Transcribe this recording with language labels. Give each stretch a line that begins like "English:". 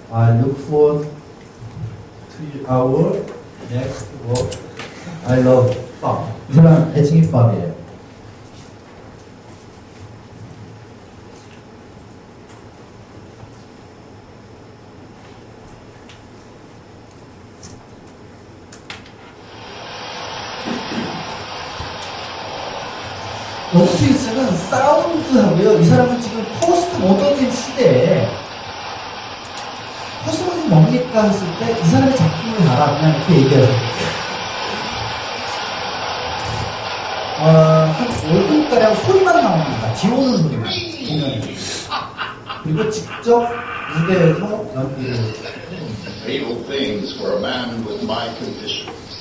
English: I look forward to our next work. I love 밥.
Korean: 이 사람 애칭이 밥이에요. 로버트 윌슨은 사운드하고요. 이 사람은 지금 포스트 모더니즘 시대에 포스트 모더니즘 뭡니까 했을 때 이 사람의 작품을 봐라 그냥 이렇게 얘기하죠. 한 5분가량 소리만 나옵니다. 비 오는 소리만 공연이. 그리고 직접 무대에서 연기를
English: Fatal things for a man with my condition.